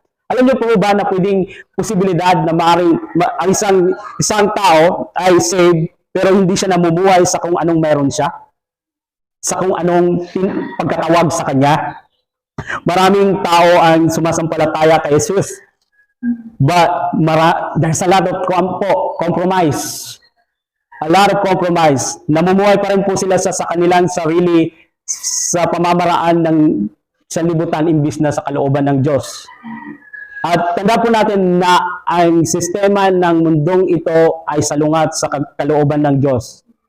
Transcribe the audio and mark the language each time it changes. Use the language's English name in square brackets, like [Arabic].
[Filipino] Alam niyo po ba na pwedeng posibilidad na maaaring ang isang tao ay saved pero hindi siya namumuhay sa kung anong meron siya? Sa kung anong pagkatawag sa kanya? Maraming tao ang sumasampalataya kay Jesus. [English] But there's a lot of compromise. A lot of compromise. [Filipino] Namumuhay pa rin po sila sa kanilang sarili sa pamamaraan ng sanlibutan imbis na sa kalooban ng Diyos. At tanda po natin na ang sistema ng mundong ito ay salungat sa kalooban ng Diyos.